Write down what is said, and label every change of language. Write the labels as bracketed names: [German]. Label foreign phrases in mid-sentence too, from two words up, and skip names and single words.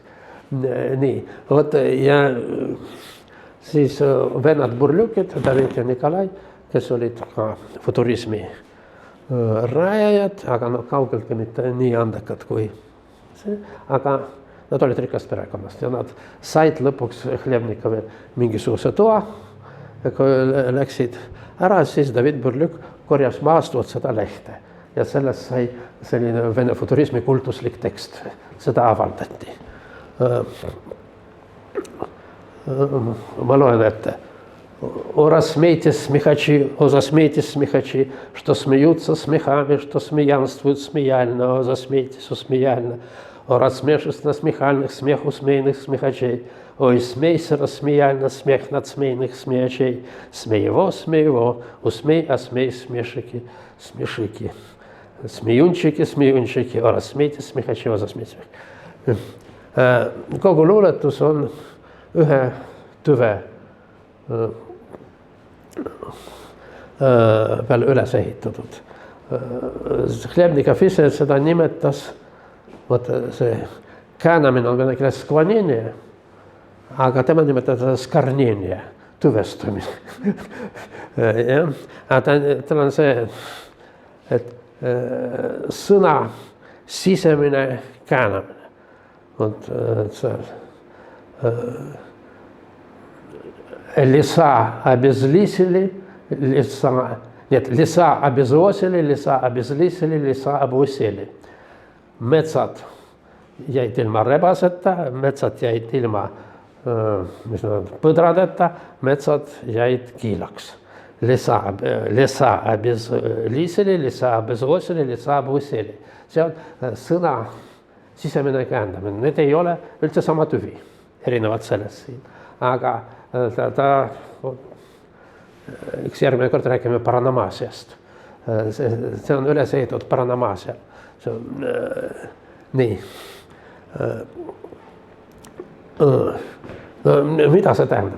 [Estonian] Nii, ja siis vennad Burljukid, David ja Nikolai, kes olid ka futurismi rajajad, aga kaugeltki mitte nii andekad kui see, aga nad olid rikast perekonnast ja nad said lõpuks Hľebnikovi mingisuguse toa. Ja kui läksid ära, siis David Burljuk korjas maast seda lehte ja sellest sai selline vene futurismi kultuslik tekst. Seda avaldati. Ma loen ette. [Russian] О рассмейтесь, смехачи, о засмейтесь, смехачи, что смеются смехами, что смеянствуют смеяльно, о засмейтесь, усмеяльно, о рассмешись на смехальных смех усмейных смехачей, ой, смейся рассмеяльно смех над смейных смеячей, смеево, усмей, а смей смешики, смешики, смеюнчики, о рассмейтесь, смехачи, о засмейтесь. [Estonian] Kogu luuletus on ühe tüve peale üles ehitatud. Hľebnikov ise seda nimetas, see käänamine on vene keeles skvanение, aga tema nimetada skarnение, tüvestumine. Tal on see, et sõna sisemine käänamine. [Russian] Леса обезлисили, леса обезвосили, леса обезлисили, леса обусели. [Estonian] Metsad jäid ilma rebaseta, metsad jäid ilma põdradeta, metsad jäid kiilaks. [Russian] Lesa обезлисили, леса обезвосили, леса обусели. [Estonian] See on sõna sisemine käändamine. Need ei ole üldse sama tüvi, erinevad sellest siin. Aga üks järgmine kord räägime paranamaasiast. See on üles ehitatud paranamaasia. See on nii. No, mida see tähendab?